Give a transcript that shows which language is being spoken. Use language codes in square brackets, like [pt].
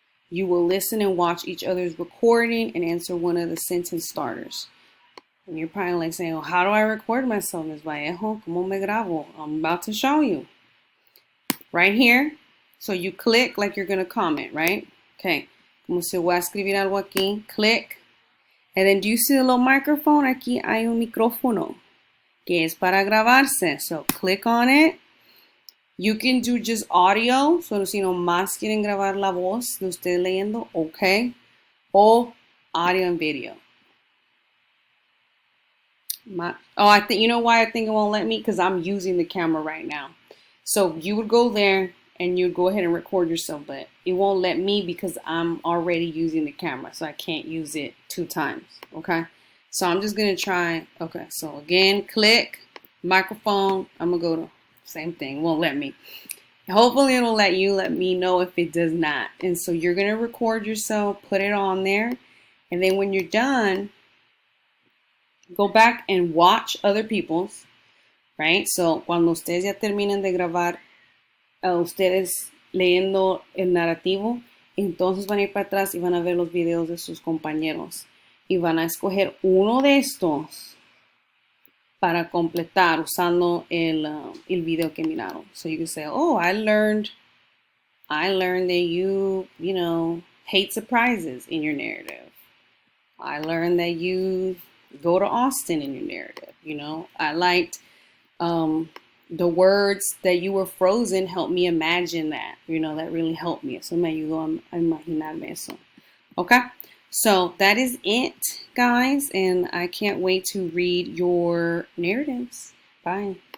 [en] You will listen and watch each other's recording and answer one of the sentence starters. And you're probably like saying, well, how do I record myself, Ms. Vallejo? [es] ¿Cómo me grabo? [en] I'm about to show you. Right here. So you click like you're going to comment, right? Okay. [es] Como si voy a escribir algo aquí. [en] Click. And then do you see the little microphone? [es] Aquí hay un micrófono que es para grabarse. [en] So click on it. You can do just audio. So [es] si no más quieren grabar la voz de usted leyendo, okay. [en] O audio and video. I think, you know why I think it won't let me? Because I'm using the camera right now. So you would go there and you'd go ahead and record yourself, but it won't let me because I'm already using the camera. So I can't use it 2 times. Okay. So I'm just going to try. Okay, so again, click, microphone. I'm going to go to same thing. Won't let me. Hopefully it'll let you. Let me know if it does not. And so you're going to record yourself, put it on there. And then when you're done, go back and watch other people's, right? So [es] cuando ustedes ya terminen de grabar, ustedes leyendo el narrativo, entonces van a ir para atrás y van a ver los videos de sus compañeros. Y van a escoger uno de estos para completar usando el video que miraron. [en] So you can say, oh, I learned that you hate surprises in your narrative. I learned that you go to Austin in your narrative. I liked the words that you were frozen helped me imagine that. That really helped me. [es] Eso me ayudó a imaginarme eso. [en] Okay? So that is it, guys, and I can't wait to read your narratives. Bye.